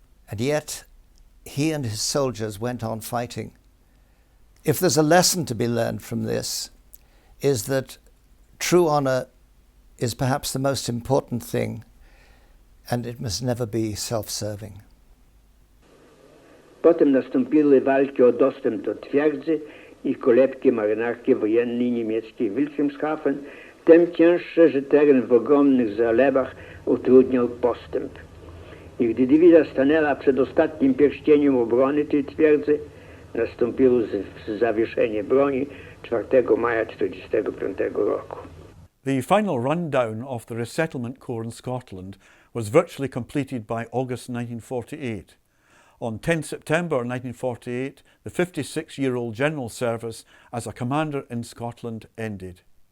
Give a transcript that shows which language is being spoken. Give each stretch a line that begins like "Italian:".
English: And yet, he and his soldiers went on fighting. If there's a lesson to be learned from this, is that true honor is perhaps the most important thing, and it must never be self-serving.
Polish: Potem nastąpiły walki o dostęp do twierdzy i kolebki marynarki wojennej niemieckiej Wilhelmshaven, tym cięższe, że teren w ogromnych zalewach utrudniał postęp. I gdy dywizja stanęła przed ostatnim pierścieniem obrony tej twierdzy, nastąpiło zawieszenie broni 4 maja 1945 roku.
English: The final rundown of the resettlement corps in Scotland was virtually completed by August 1948. On 10 September 1948, the 56-year-old general service as a commander in Scotland ended.